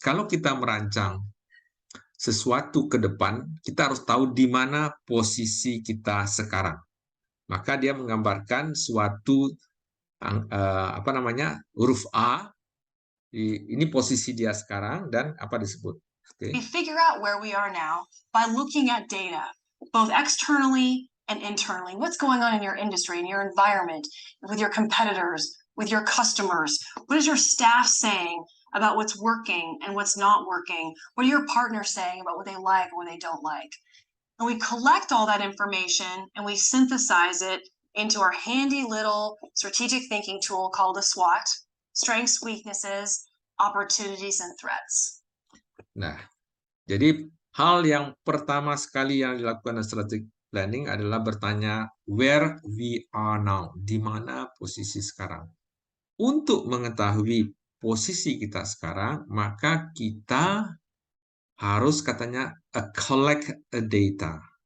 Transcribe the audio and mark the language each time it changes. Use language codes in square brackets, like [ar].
[id] Kalau kita merancang sesuatu ke depan, kita harus tahu di mana posisi kita sekarang. Maka dia menggambarkan suatu apa namanya, huruf A, ini posisi dia sekarang, dan apa disebut. [en] We figure out where we are now by looking at data, both externally and internally. What's going on in your industry, in your environment, with your competitors, with your customers? What is your staff saying about what's working and what's not working? What are your partners saying about what they like and what they don't like? And we collect all that information and we synthesize it into our handy little strategic thinking tool called a SWOT: strengths, weaknesses, opportunities, and threats. [id] Nah, jadi hal yang pertama sekali yang dilakukan strategic planning adalah bertanya [en] where we are now, [id] di mana posisi sekarang. Untuk mengetahui posisi kita sekarang, maka kita harus katanya [en] collect a data.